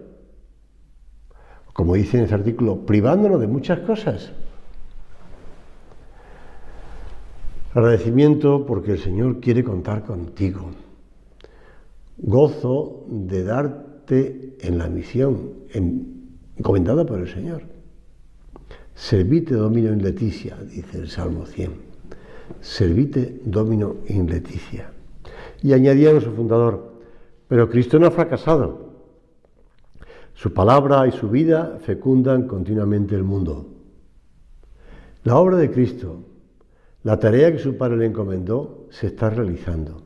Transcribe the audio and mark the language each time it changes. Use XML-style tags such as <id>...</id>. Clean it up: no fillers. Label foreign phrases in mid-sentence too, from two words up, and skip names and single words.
<es>Como dice en este artículo, privándonos de muchas cosas. Agradecimiento porque el Señor quiere contar contigo. Gozo de darte en la misión encomendada por el Señor.</es> <la>Servite Domino in Leticia,</la> <es>dice el Salmo 100.</es> <la>Servite Domino in Leticia.</la> <es>Y añadía nuestro fundador: pero Cristo no ha fracasado. Su palabra y su vida fecundan continuamente el mundo. La obra de Cristo, la tarea que su Padre le encomendó, se está realizando.</es>